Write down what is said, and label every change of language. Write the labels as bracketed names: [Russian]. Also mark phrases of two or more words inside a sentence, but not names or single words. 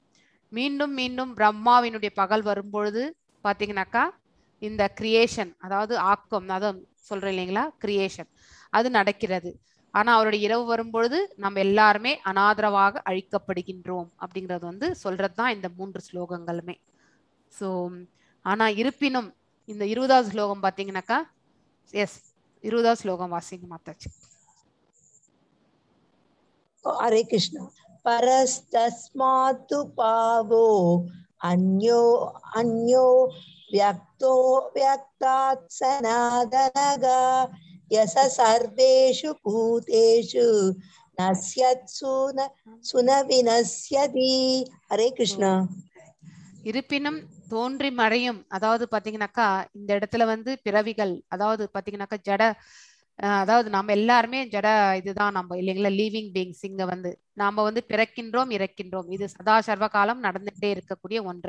[Tamil] மீண்டும் மீண்டும் பிரம்மாவினுடைய பகல் வரும்பொழுது பாத்தீங்கன்னாக்கா இந்த கிரியேஷன் அதாவது ஆக்கம், அதான் சொல்றேன் இல்லைங்களா, கிரியேஷன் அது நடக்கிறது. ஆனா அவருடைய இரவு வரும்பொழுது நம்ம எல்லாருமே அனாதரவாக அழிக்கப்படுகின்றோம் அப்படிங்கிறது வந்து சொல்றதுதான் இந்த 3 ஸ்லோகங்களுமே. ஸோ ஆனா இருப்பினும் இந்த 20வது ஸ்லோகம் பாத்தீங்கன்னாக்கா, எஸ் 20வது ஸ்லோகம் வாசிங்க மாதாஜி. [Sanskrit] हरे कृष्ण। परस्तस्मात् पावो अन्यो अन्यो व्यक्तो व्यक्तात् सनातनगा यस सर्वेषु भूतेषु नश्यत्सु न विनश्यति। हरे कृष्ण। [Tamil] இருப்பினும் தோன்றி மறையும், அதாவது பாத்தீங்கன்னாக்கா இந்த இடத்துல வந்து பிறவிகள், அதாவது பாத்தீங்கன்னாக்கா ஜட, அதாவது நம்ம எல்லாருமே ஜட இதுதான் நம்ம இல்லைங்களா, [English] living beings. [Tamil] இங்க வந்து நாம வந்து பிறக்கின்றோம் இறக்கின்றோம், இது சதா சர்வ காலம் நடந்துட்டே இருக்கக்கூடிய ஒன்று.